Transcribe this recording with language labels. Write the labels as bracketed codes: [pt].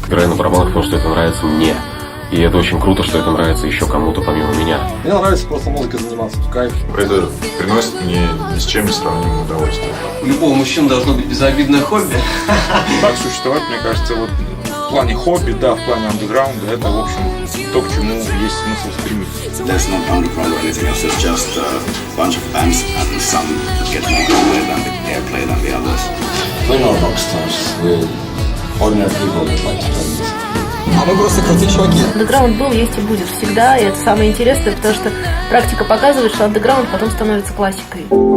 [ru] Играю на барабанах, потому что это нравится мне. И это очень круто, что это нравится еще кому-то помимо меня. Мне нравится просто музыкой заниматься, в кайф. Это приносит мне ни с чем не сравнимое удовольствие. У любого мужчины должно быть безобидное хобби. Так существовать, мне кажется, вот в плане хобби, да, в плане андеграунда, это, в общем, то, к чему есть смысл стремиться. [en] There's no underground or anything else, it's just a bunch of bands and some that get more airplay than the others. We're not rock stars, we're ordinary people that like to play music. [ru] А мы просто крутые чуваки. Андеграунд был, есть и будет всегда, и это самое интересное, потому что практика показывает, что андеграунд потом становится классикой.